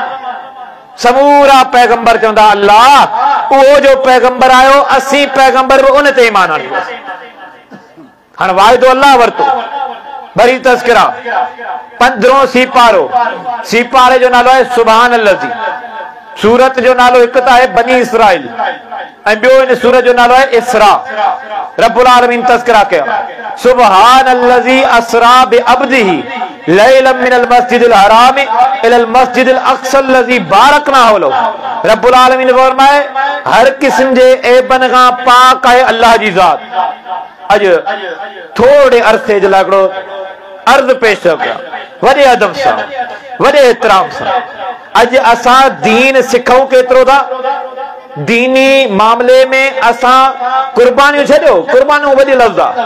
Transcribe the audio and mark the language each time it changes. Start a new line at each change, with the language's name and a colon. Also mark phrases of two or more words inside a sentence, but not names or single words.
Sindhi: समूरा पैगंबर चवंदा अल्लाह उहो जो पैगंबर आयो, असीं पैगंबर भी उन ते ईमान आणींदासीं। हाणे वाइदो अल्लाह वरतो। वरी तज़किरा 15 सीपारो, सीपारे जो नालो है
Arabic: سبحان الذي.
Sindhi: सूरत जो नालो हिकु त आहे बनी इसराइल, ऐं ॿियो इन सूरत जो नालो है इसरा। रब्बुल आलमीन तज़किरा कया
Arabic: سبحان الذي أسرى بعبده ليلا من المسجد الحرام إلى المسجد الأقصى الذي باركنا حوله.
Sindhi: रब्बुल आलमीन फरमाए हर किस्म जे ऐबन खां पाक आहे अल्लाह जी ज़ात। अॼु थोड़े अरसे जे लाइ हिकिड़ो अर्ज़ पेश कया, वॾे अदब सां, वॾे एतिराम सां। अॼु असां दीन सिखूं केतिरो था? दीनी मामले में असां कुर्बानियूं छॾियो, कुर्बानियूं वॾी लफ़्ज़ आहे।